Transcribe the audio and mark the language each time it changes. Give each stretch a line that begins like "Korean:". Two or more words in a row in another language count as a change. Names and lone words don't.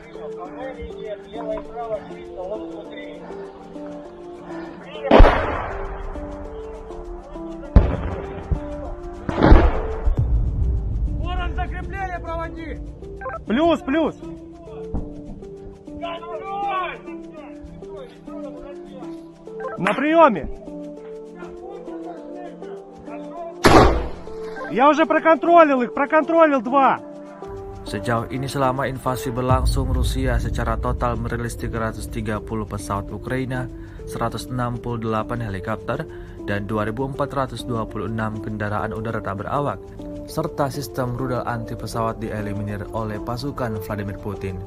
Russian: Ворон, закрепление проводи! Плюс, плюс! На приеме! Я уже проконтролил их, проконтролил 2.
Indonesian: Sejauh ini selama invasi berlangsung, Rusia secara total merilis 330 pesawat Ukraina, 168 helikopter, dan 2.426 kendaraan udara tak berawak, serta sistem rudal anti pesawat dieliminir oleh pasukan Vladimir Putin.